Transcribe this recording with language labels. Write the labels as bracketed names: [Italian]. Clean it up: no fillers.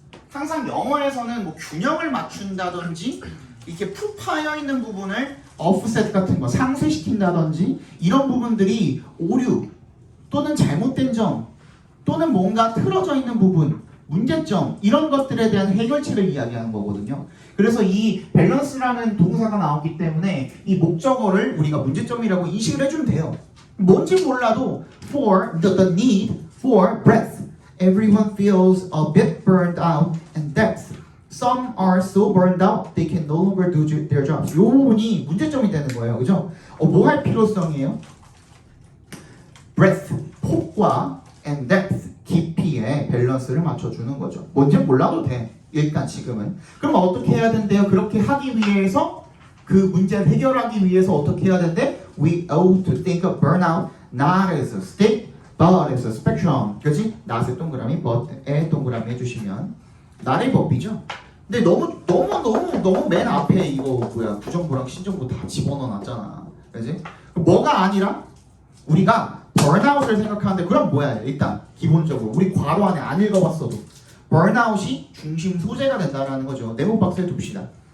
[Korean] 항상 영어에서는 뭐 균형을 맞춘다든지 이렇게 푹 파여 있는 부분을 offset 같은 거 상쇄시킨다든지 이런 부분들이 오류 또는 잘못된 점 또는 뭔가 틀어져 있는 부분 문제점 이런 것들에 대한 해결책을 이야기하는 거거든요. 그래서 이 밸런스라는 동사가 나왔기 때문에 이 목적어를 우리가 문제점이라고 인식을 해주면 돼요. 뭔지 몰라도 [English] for the need for breath everyone feels a bit burned out and depth some are so burned out they can no longer do their jobs. [Korean] 이 부분이 문제점이 되는 거예요. 그죠? 뭐 할 필요성이에요? breath, 폭과 and depth, 깊이의 밸런스를 맞춰주는 거죠. 뭔지 몰라도 돼. 일단 지금은. 그럼 어떻게 해야 된대요? 그렇게 하기 위해서 그 문제를 해결하기 위해서 어떻게 해야 된대? [English] We ought to think of burnout not as a state but as a spectrum. [Korean] 그렇지? not의 동그라미, but의 동그라미 해주시면 not의 법이죠. 근데 너무 맨 앞에 이거 뭐야 부정부랑 신정부 다 집어넣어놨잖아. 그렇지? 뭐가 아니라 우리가 burnout을 생각하는데 그럼 뭐야? 일단 기본적으로 우리 괄호 안에 안 읽어봤어도 burnout이 중심 소재가 된다는 거죠. 네모 박스에 둡시다.